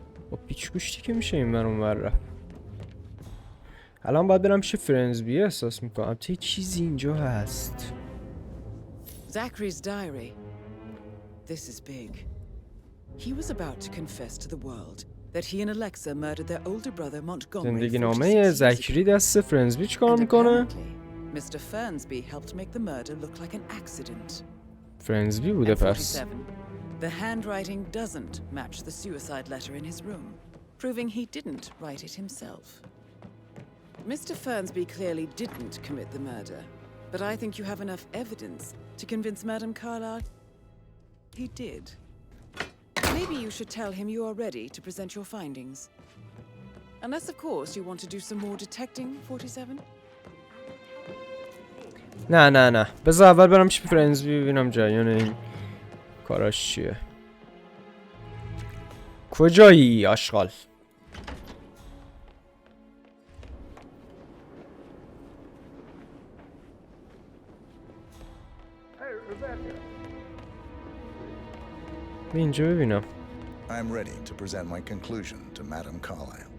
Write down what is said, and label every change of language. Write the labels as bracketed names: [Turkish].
[Persian] با پیچ گوشتی که میشه این برون ور رفت. الان باید برم پیش فرنزبی احساس میکنم تو چیزی اینجا هست. [English] Zachary's diary. This is big. He was about to confess to the world that he and Alexa murdered their older brother Montgomery. [Persian] زندگی نامه زکری دست فرنزبی چیکار میکنه؟ [English] Mr. Fernsby helped make the murder look like an accident. [Persian] فرنزبی بوده پس. [English] 47. The handwriting doesn't match the suicide letter in his room, proving he didn't write it himself. Mr. Fernsby clearly didn't commit the murder, but I think you have enough evidence to convince Madame Carlyle he did. Maybe you should tell him you are ready to present your findings. Unless, of course, you want to do some more detecting, 47? [Persian] نه بذار اول برم پیش فرنزبی ببینم جریان این کاراش چیه. کجایی آشغال؟ اینجا ببینم. [English] I'm ready to present my conclusion to Madame Carlyle.